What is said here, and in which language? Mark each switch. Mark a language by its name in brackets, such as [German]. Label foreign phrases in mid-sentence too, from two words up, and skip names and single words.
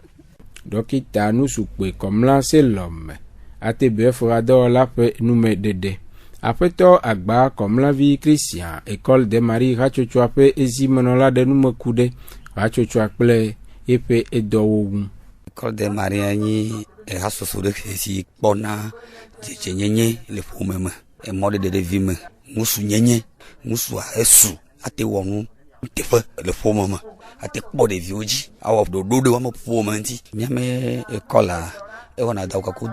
[Ewe] Dɔkita nusukpe Kɔmla Selɔm ATBF hadɔwɔla ƒe numeɖeɖe aƒetɔ agba Kɔmlavi Christian École des maris hatsotsoa ƒe ezimenɔla ɖe nume ku ɖe hatsotsoa kple eƒe edɔwo ŋu. École des maris nyi hasoso de si kpɔna dzedzenyenye le ƒome me emɔ de ɖevi me ŋusu nyenye ŋusua esu ate wɔ nu teƒe le ƒome me ate kpɔ ɖeviwo dzi awɔ ɖoɖo ɖe wɔme ƒome ŋuti míame ekɔla ewɔna da kakudo